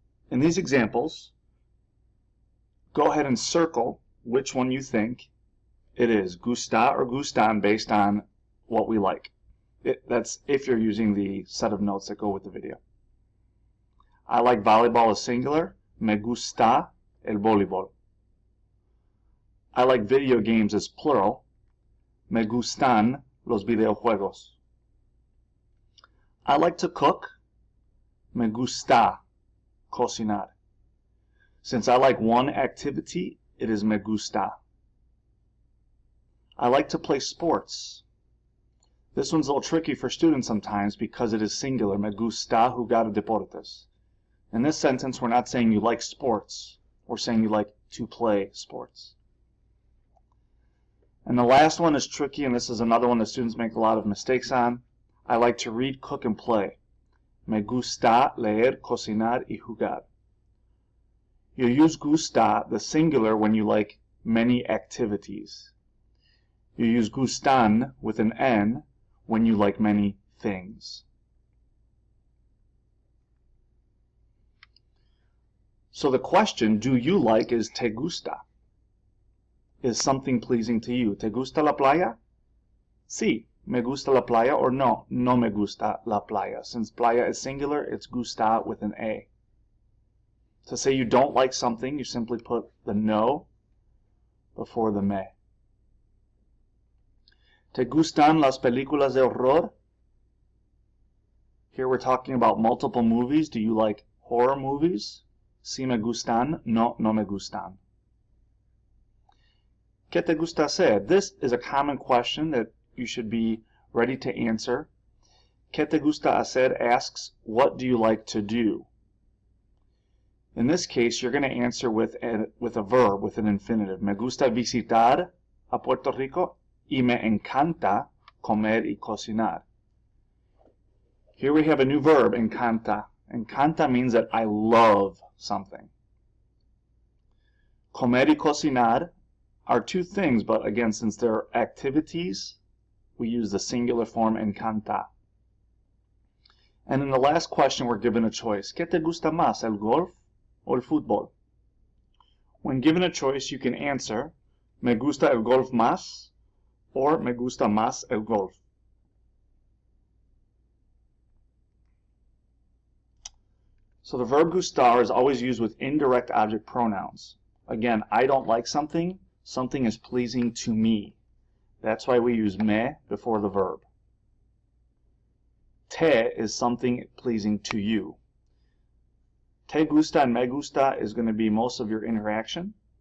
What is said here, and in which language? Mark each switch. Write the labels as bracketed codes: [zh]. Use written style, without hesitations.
[en] In these examples, go ahead and circle which one you think it is, gusta or gustan, based on what we like. That's if you're using the set of notes that go with the video. I like volleyball as singular. [es] Me gusta el voleibol. [en] I like video games as plural. [es] Me gustan los videojuegos. [en] I like to cook. [es] Me gusta cocinar. [en] Since I like one activity, it is me gusta. I like to play sports. This one's a little tricky for students sometimes because it is singular. [es] Me gusta jugar deportes. [en] In this sentence, we're not saying you like sports. We're saying you like to play sports. And the last one is tricky, and this is another one that students make a lot of mistakes on. I like to read, cook, and play. [es] Me gusta leer, cocinar, y jugar. [en] You use gusta, the singular, when you like many activities. You use gustan with an N when you like many things. So the question, do you like, is te gusta? Is something pleasing to you? [es] ¿Te gusta la playa? Sí, me gusta la playa, or no, no me gusta la playa. [en] Since playa is singular, it's gusta with an A. To say you don't like something, you simply put the no before the me. [es] ¿Te gustan las películas de horror? [en] Here we're talking about multiple movies. Do you like horror movies? [es] Sí me gustan, no, no me gustan. ¿Qué te gusta hacer? [en] This is a common question that you should be ready to answer. [es] ¿Qué te gusta hacer [en] asks, what do you like to do? In this case, you're going to answer with a verb, with an infinitive. [es] Me gusta visitar a Puerto Rico y me encanta comer y cocinar. [en] Here we have a new verb, encanta. Encanta means that I love something. [es] Comer y cocinar [en] are two things, but again, since they're activities, we use the singular form encanta. And in the last question, we're given a choice. [es] ¿Qué te gusta más, el golf o el fútbol? [en] When given a choice, you can answer, [es] me gusta el golf más, or me gusta más el golf. [en] So the verb gustar is always used with indirect object pronouns. Again, I don't like something. Something is pleasing to me. That's why we use me before the verb. Te is something pleasing to you. Te gusta and me gusta is going to be most of your interaction.